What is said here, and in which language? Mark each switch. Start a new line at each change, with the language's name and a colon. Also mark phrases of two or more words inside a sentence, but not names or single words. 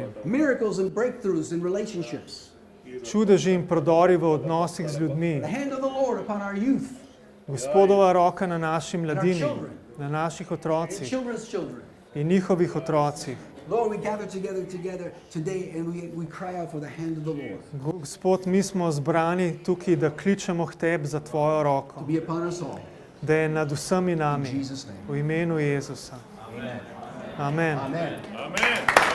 English: miracles and breakthroughs in relationships.
Slovenian: čudeži in prodori v odnosih z ljudmi.
English: The hand of the Lord upon our youth,
Slovenian: Gospodova roka na naši mladini, na naših
English: and
Slovenian: otrocih
English: children's children.
Slovenian: in njihovih otrocih.
English: Lord, we gather together today and we cry out for the hand of the Lord
Slovenian: Gospod, mi smo zbrani tukaj, da kličemo k tebi za tvojo roko,
English: to be upon us all.
Slovenian: da je nad vsemi
English: In
Slovenian: nami,
English: Jesus' name.
Slovenian: v imenu Jezusa.
English: Amen.
Slovenian: Amen.
English: Amen.
Slovenian: Amen.